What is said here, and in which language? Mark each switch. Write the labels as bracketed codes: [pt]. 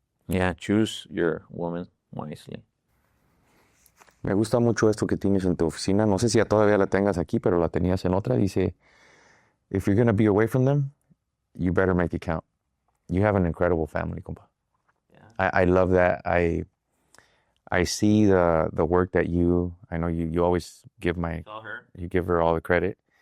[en] Yeah, choose your woman wisely. [es] Me gusta mucho esto que tienes en tu oficina. No sé si todavía la tengas aquí, pero la tenías en otra. Dice, [en] if you're going to be away from them, you better make it count. You have an incredible family, compa. Yeah. I love that. I see the work that I know you always give you give her all the credit.